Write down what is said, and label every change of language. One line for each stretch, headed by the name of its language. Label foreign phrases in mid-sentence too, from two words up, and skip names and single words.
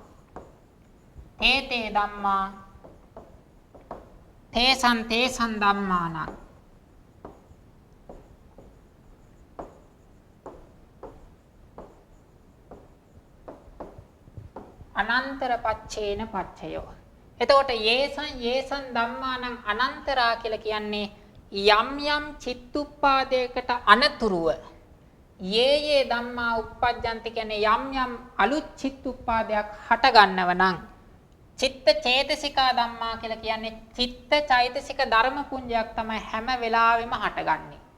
Pali: තේසං ධම්මානං අනන්තර පච්චේන පච්චයෝ.
Sinhala: එතකොට
Pali: යේසං ධම්මානං අනන්තරා
Sinhala: කියලා කියන්නේ යම් යම් චිත්තුප්පාදයකට අනතුරුව
Pali: යේ ධම්මා uppajjanti
Sinhala: කියන්නේ යම් යම් අලුත් චිත්තුප්පාදයක් හට ගන්නව නම්
Pali: චිත්ත චේතසිකා ධම්මා
Sinhala: කියලා කියන්නේ චිත්ත චෛතසික ධර්ම පුඤ්ජයක් තමයි හැම වෙලාවෙම හටගන්නේ.